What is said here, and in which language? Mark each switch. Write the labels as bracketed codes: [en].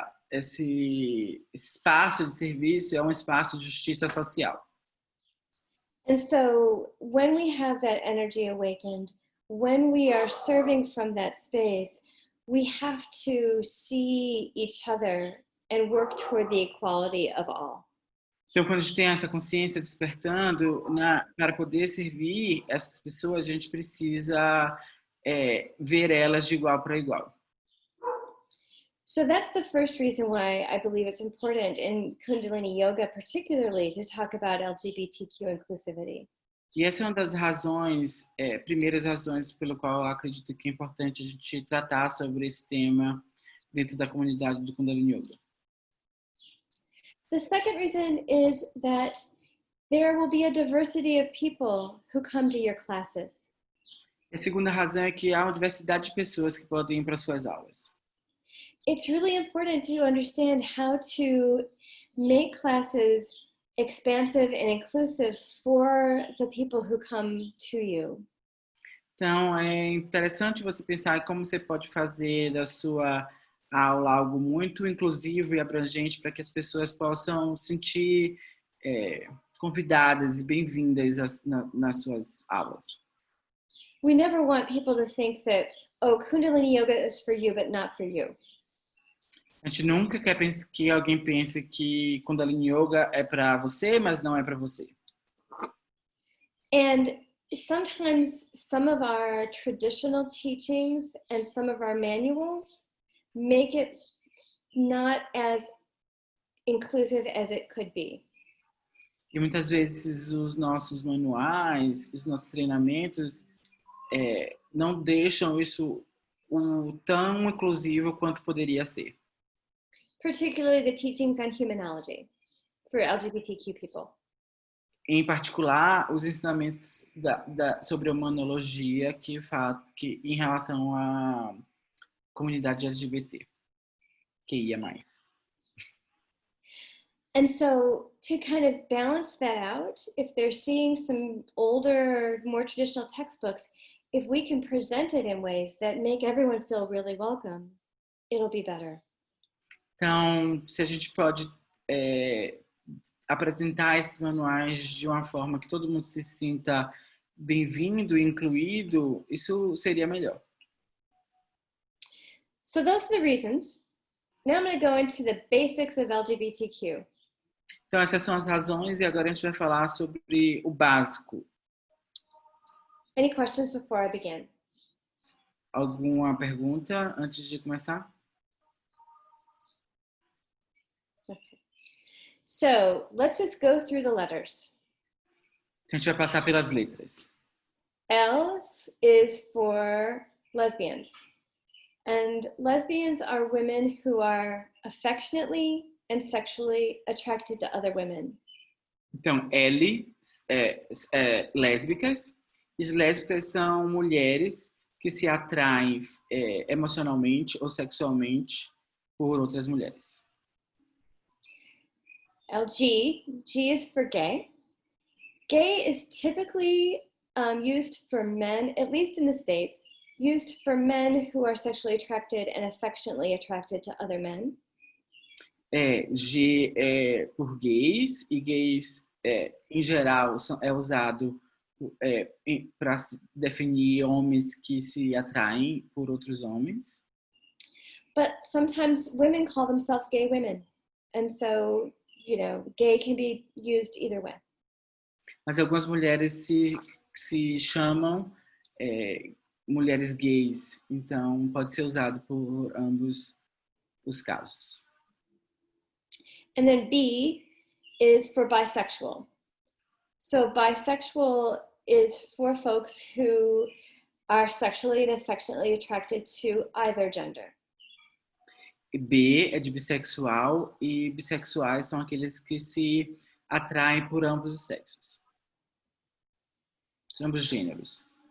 [pt] Esse espaço de serviço é um espaço de justiça social. [en] And so when we have that energy awakened, when we are serving from that space, we have to see each other and work toward the equality of all. [pt] Então, quando a gente tem essa consciência despertando, para poder servir essas pessoas, a gente precisa ver elas de igual para igual. [en] So that's the first reason why I believe it's important in Kundalini Yoga particularly to talk about LGBTQ inclusivity. [pt] E essa é uma das razões, primeiras razões pelo qual eu acredito que é importante a gente tratar sobre esse tema dentro da comunidade do Kundalini Yoga. [en] The second reason is that there will be a diversity of people who come to your classes. [pt] A segunda razão é que há uma diversidade de pessoas que podem ir para suas aulas. [en] It's really important to understand how to make classes expansive and inclusive for the people who come to you. [pt] Então, é interessante você pensar como você pode fazer da sua aula algo muito inclusivo e abrangente para que as pessoas possam sentir convidadas e bem-vindas nas suas aulas. [en] We never want people to think that, oh, Kundalini Yoga is for you, but not for you. [pt] A gente nunca quer que alguém pense que Kundalini Yoga é para você, mas não é para você. [en] And sometimes some of our traditional teachings and some of our manuals make it not as inclusive as it could be. [pt] E muitas vezes os nossos manuais, os nossos treinamentos não deixam isso tão inclusivo quanto poderia ser. [en] Particularly the teachings on humanology for LGBTQ people. [pt] Em particular, os ensinamentos sobre a humanologia que em relação à comunidade LGBT, QIA+. [en] And so to kind of balance that out, if they're seeing some older, more traditional textbooks, if we can present it in ways that make everyone feel really welcome, it'll be better. [pt] Então, se a gente pode apresentar esses manuais de uma forma que todo mundo se sinta bem-vindo e incluído, isso seria melhor. [en] So those are the reasons. Now I'm going to go into the basics of LGBTQ. [pt] Então, essas são as razões e agora a gente vai falar sobre o básico. [en] Any questions before I begin? [pt] Alguma pergunta antes de começar? [en] Okay. So let's just go through the letters. [pt] A gente vai passar pelas letras. [en] L is for lesbians. And lesbians are women who are affectionately and sexually attracted to other women. [pt] Então, L é lésbicas. E as lésbicas são mulheres que se atraem emocionalmente ou sexualmente por outras mulheres. [en] G is for gay. Gay is typically used for men, at least in the States, used for men who are sexually attracted and affectionately attracted to other men. [pt] G é por gays, e gays, em geral, é usado para definir homens que se atraem por outros homens. [en] But sometimes women call themselves gay women. And so, you know, gay can be used either way. [pt] Mas algumas mulheres se chamam mulheres gays, então pode ser usado por ambos os casos. [en] And then B is for bisexual. So bisexual is for folks who are sexually and affectionately attracted to either gender. [pt] B é de bissexual, e bissexuais são aqueles que se atraem por ambos os sexos. Ambos gêneros.